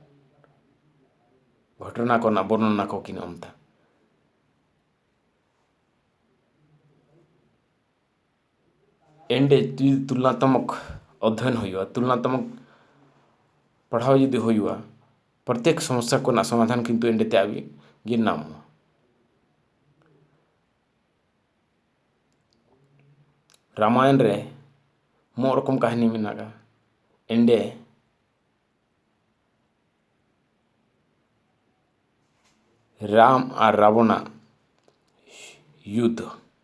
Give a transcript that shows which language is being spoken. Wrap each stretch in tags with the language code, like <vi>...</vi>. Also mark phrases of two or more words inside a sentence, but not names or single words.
<sat>घटना को ना वर्णना को किन ओमता एंडे तुलनात्मक अध्ययन हुआ तुलनात्मक पढ़ाओ यदि हुआ प्रत्येक समस्या को ना समाधान किंतु एंडे ते आबी गे नाम रामायण रे मो रकम कहानी मेनागा एंडे राम और रावण युद्ध</sat>